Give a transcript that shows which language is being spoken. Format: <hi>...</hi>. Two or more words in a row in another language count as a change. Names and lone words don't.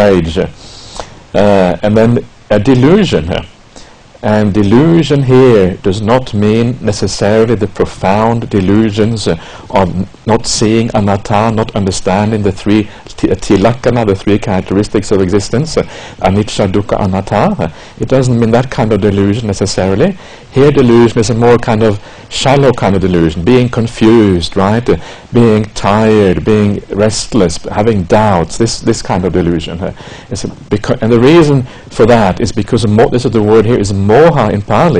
<en>And then a delusion. And delusion here does not mean necessarily the profound delusions of not seeing anatta, not understanding the 3 tilakkhana, the 3 characteristics of existence,</en> <pi>anicca, dukkha, anatta.</pi> <en>It doesn't mean that kind of delusion necessarily. Here delusion is a more kind of shallow kind of delusion, being confused, right? Being tired, being restless, having doubts, this kind of delusion. And the reason for that is because this is the word here is moha in Pali.</en>